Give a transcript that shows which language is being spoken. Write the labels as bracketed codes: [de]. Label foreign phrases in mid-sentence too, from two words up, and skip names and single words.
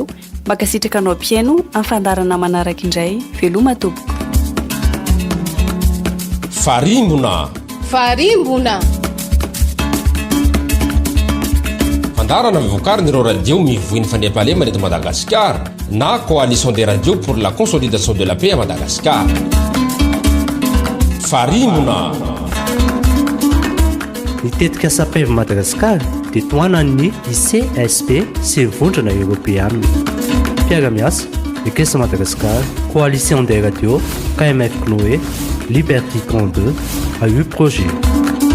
[mg] Makasitraka anao ampiaino amin'ny fandarana manaraka indray, veloma tompoko. Farimbona. Fandarana mivokarin'ireo radio mivoiny fandriam-pahalema eto Madagasikara na [fr] coalition des radios pour la consolidation de la paix à Madagascar. [mg] Farimbona. Nitetika SAPEV Madagascar dia toanan'ny ICSP sy vondrona Europeanina. Piara-miasa, Ekesa Madagascar, Coalition des radios, KMF Knoe, Liberté 32, AU Projet.